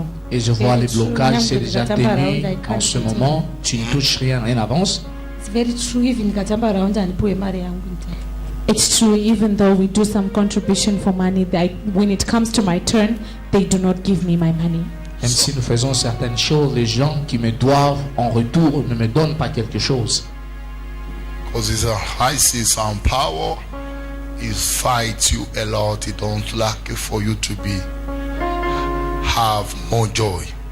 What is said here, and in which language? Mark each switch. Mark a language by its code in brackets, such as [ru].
[fr] Et je vois les blocages, c'est déjà terminé en ce moment. Tu ne touches rien, rien n'avance. [en] It's true, even though we do some contribution for money, when it comes to my turn, they do not give me my money. [fr] Même si nous faisons certaines choses, les gens qui me doivent en retour ne me donnent pas quelque chose. [en] Because I see some power, he fights you a lot, he don't like for you to have more joy.